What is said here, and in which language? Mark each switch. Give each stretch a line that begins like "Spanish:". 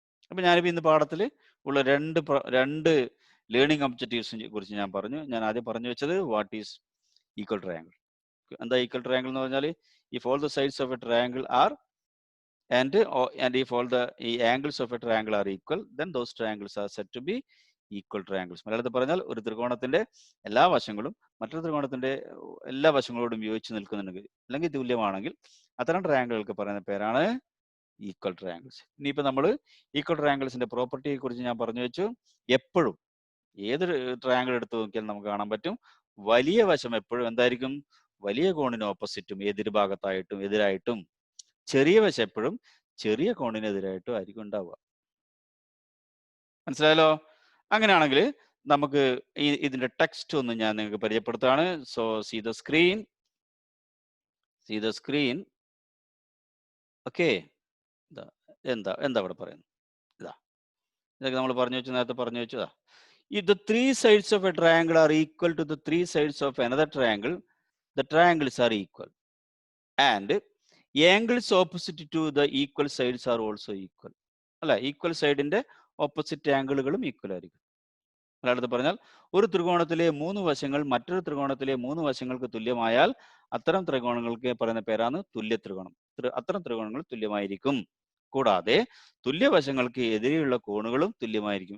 Malayalam: അപ്പൊ ഞാനിപ്പോ ഇന്ന് പാഠത്തിൽ ഉള്ള രണ്ട് ലേണിംഗ് ഒബ്ജക്റ്റീവ്സിനെ കുറിച്ച് ഞാൻ പറഞ്ഞു. ഞാൻ ആദ്യം പറഞ്ഞു വെച്ചത്
English: What is equal triangle.
Malayalam: എന്താ ഈക്വൽ ട്രയാങ്കിൾ എന്ന് പറഞ്ഞാൽ,
English: If all the sides of a triangle are and if all the angles of a triangle are equal, then those triangles are said to be equal triangles.
Malayalam: മലയാളത്തിൽ പറഞ്ഞാൽ ഒരു ത്രികോണത്തിന്റെ എല്ലാ വശങ്ങളും മറ്റൊരു ത്രികോണത്തിന്റെ എല്ലാ വശങ്ങളോടും യോജിച്ച് നിൽക്കുന്നുണ്ടെങ്കിൽ അല്ലെങ്കിൽ തുല്യമാണെങ്കിൽ അത്തരം ട്രയാങ്കിളുകൾക്ക് പറയുന്ന പേരാണ് ഈക്വൽ ട്രയാങ്കിൾസ്. ഇനിയിപ്പോ നമ്മൾ ഈക്വൽ ട്രയാങ്കിൾസിന്റെ പ്രോപ്പർട്ടിയെ കുറിച്ച് ഞാൻ പറഞ്ഞു വെച്ചു. എപ്പോഴും ഏത് ട്രയാങ്കിൾ എടുത്ത് നോക്കിയാൽ നമുക്ക് കാണാൻ പറ്റും, വലിയ വശം എപ്പോഴും എന്തായിരിക്കും, വലിയ കോണിന് ഓപ്പോസിറ്റും എതിരായിട്ടും, ചെറിയ വശം എപ്പോഴും ചെറിയ കോണിനെതിരായിട്ടും ആയിരിക്കും ഉണ്ടാവുക. മനസ്സിലായല്ലോ? അങ്ങനെയാണെങ്കിൽ നമുക്ക് ഇതിന്റെ ടെക്സ്റ്റ് ഒന്ന് ഞാൻ നിങ്ങൾക്ക് പരിചയപ്പെടുത്താണ്.
English: So see the screen.
Malayalam: Okay, എന്താ ഇവിടെ പറയുന്നത്, ഇതൊക്കെ നമ്മൾ നേരത്തെ പറഞ്ഞു വെച്ചതാ.
English: If the three sides of a triangle are equal to the three sides of another triangle, the triangles are equal. And angles opposite to the equal sides are also equal.
Malayalam: അല്ല, equal സൈഡിന്റെ opposite ആംഗിളുകളും equal ആയിരിക്കും. മലയാളത്തിൽ പറഞ്ഞാൽ ഒരു ത്രികോണത്തിലെ 3 വശങ്ങൾ മറ്റൊരു ത്രികോണത്തിലെ 3 വശങ്ങൾക്ക് തുല്യമായാൽ അത്തരം ത്രികോണങ്ങൾക്ക് പറയുന്ന പേരാണ് തുല്യ ത്രികോണം. അത്തരം ത്രികോണങ്ങൾ തുല്യമായിരിക്കും. കൂടാതെ തുല്യവശങ്ങൾക്ക് എതിരെയുള്ള കോണുകളും തുല്യമായിരിക്കും.